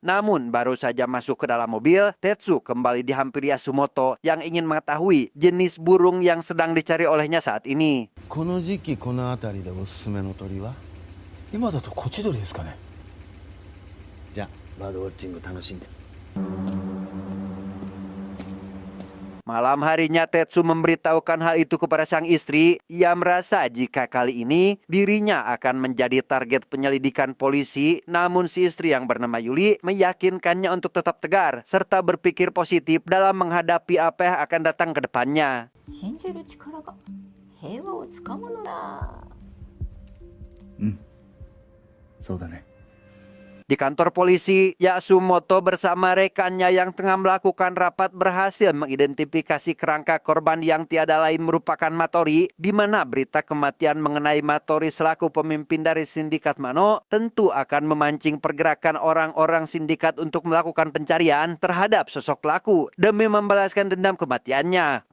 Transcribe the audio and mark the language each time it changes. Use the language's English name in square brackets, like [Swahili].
[Indonesian] Namun baru saja masuk ke dalam mobil, Tetsu kembali dihampiri Yasumoto yang ingin mengetahui jenis burung yang sedang dicari olehnya saat ini. [Japanese] この時期この辺りでおすすめの鳥は？今だとコチドリですかね。じゃあバードウォッチング楽しんで。 [Indonesian] Malam harinya Tetsu memberitahukan hal itu kepada sang istri. Ia merasa jika kali ini dirinya akan menjadi target penyelidikan polisi. Namun si istri yang bernama Yuli meyakinkannya untuk tetap tegar serta berpikir positif dalam menghadapi apa yang akan datang ke depannya. [Japanese] 信じる力が平和をつかむのだ。そうだね。 [Indonesian] Di kantor polisi, Yasumoto bersama rekannya yang tengah melakukan rapat berhasil mengidentifikasi kerangka korban yang tiada lain merupakan Matori, di mana berita kematian mengenai Matori selaku pemimpin dari sindikat Mano tentu akan memancing pergerakan orang-orang sindikat untuk melakukan pencarian terhadap sosok pelaku demi membalaskan dendam kematiannya.